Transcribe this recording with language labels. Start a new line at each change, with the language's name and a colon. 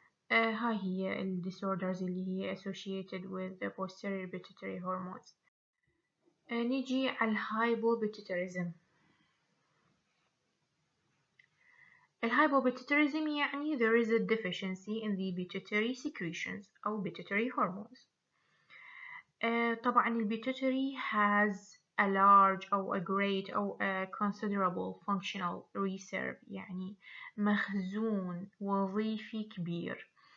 Arabic: هاي هي ال
English: disorders اللي هي associated with the posterior pituitary hormones.
Arabic: نيجي على الهايبوبيتيتاريزم.
English: الهايبوبيتيتاريزم يعني there is a deficiency in the pituitary secretions أو pituitary hormones. طبعا ال pituitary has a large أو a great أو a considerable functional reserve
Arabic: يعني مخزون وظيفي كبير.